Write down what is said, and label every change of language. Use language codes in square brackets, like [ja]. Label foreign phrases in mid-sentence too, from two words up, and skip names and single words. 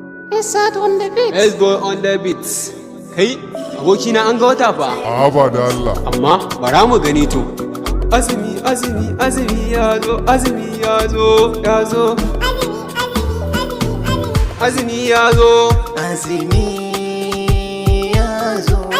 [en] Yes, sir, on the beat. Yes, boy, on the beat. [ha] Kai, abokina, an ga wata fa. A'a, ba da Allah. Amma bara mu gani to. Azumi, azumi, azumi ya zo, azumi ya zo, ya zo. Azumi ya zo. Azumi. ya zo.